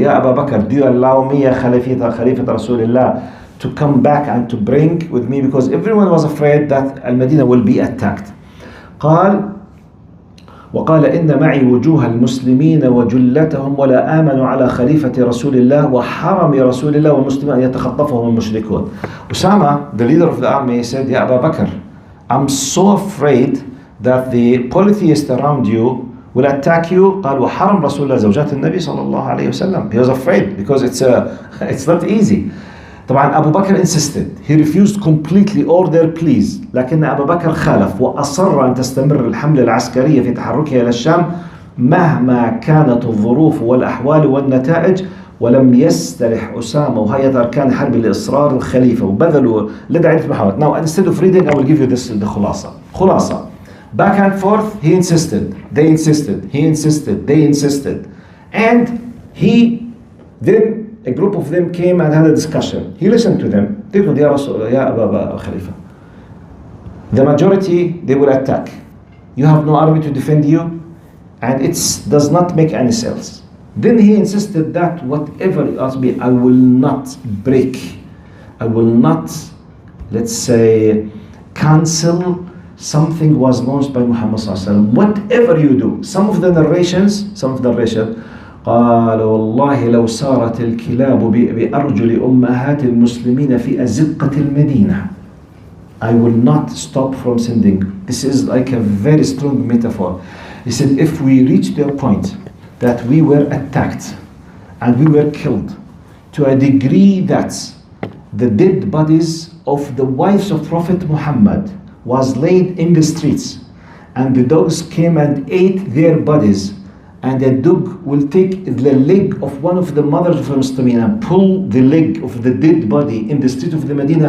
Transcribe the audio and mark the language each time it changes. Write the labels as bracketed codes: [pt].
[en] Ya Abu Bakr, do you allow me, ya Khalifat Rasulullah, to come back and to bring with me, because everyone was afraid that Al-Madinah will be attacked. [ar] قال وقال إن معي وجوه المسلمين وجلتهم ولا آمنوا على خليفة رسول الله وحرم رسول الله والمسلمين أن يتخطفهم المشركون. [en] Usama, the leader of the army, said, Ya Abu Bakr, I'm so afraid that the polytheists around you will attack you. [ar] قال وحرم رسول الله زوجات النبي صلى الله عليه وسلم. [en] He was afraid because it's not easy. [ar] طبعا أبو بكر insisted. [en] He refused completely all their pleas. [ar] لكن أبو بكر خالف وأصر أن تستمر الحملة العسكرية في تحركها إلى الشام مهما كانت الظروف والأحوال والنتائج. ولم يسترح أسامة وهيئة أركان حرب لإصرار الخليفة وبذلوا لدى عدة محاولات. [en] Now, instead of reading, I will give you the خلاصة. Back and forth, he insisted. They insisted. He insisted. They insisted. And then a group of them came and had a discussion. He listened to them. They told, Ya Abu Khalifa, the majority, they will attack. You have no army to defend you, and it does not make any sense. Then he insisted that whatever it must be, I will not break. I will not, let's say, cancel something was launched by Muhammad sallallahu alaihi wasallam. Whatever you do. Some of the narrations, [ar] قال والله لو سارت الكلاب بأرجل أمهات المسلمين في أزقة المدينة. [en] I will not stop from sending. This is like a very strong metaphor. He said, if we reach the point that we were attacked and we were killed to a degree that the dead bodies of the wives of Prophet Muhammad was laid in the streets, and the dogs came and ate their bodies, and a dog will take the leg of one of the mothers of the Muslimin and pull the leg of the dead body in the street of the Medina.